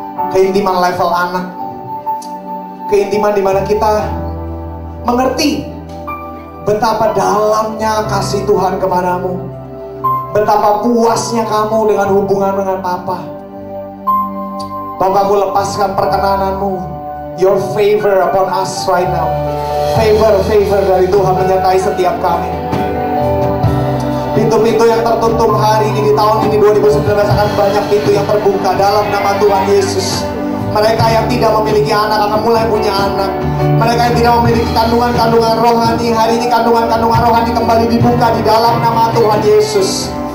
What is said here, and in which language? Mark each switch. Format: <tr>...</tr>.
<id>Keintiman level anak. Keintiman di mana kita mengerti betapa dalamnya kasih Tuhan kepadamu. Betapa puasnya kamu dengan hubungan dengan Papa. Bapakku, lepaskan perkenananmu.</id> <en>Your favor upon us right now.</en> <id>Favor dari Tuhan menyertai setiap kami. Pintu-pintu yang tertutup hari ini, di tahun ini 2019 akan banyak pintu yang terbuka dalam nama Tuhan Yesus. Mereka yang tidak memiliki anak akan mulai punya anak. Mereka yang tidak memiliki kandungan-kandungan rohani, hari ini kandungan-kandungan rohani kembali dibuka di dalam nama Tuhan Yesus.</id>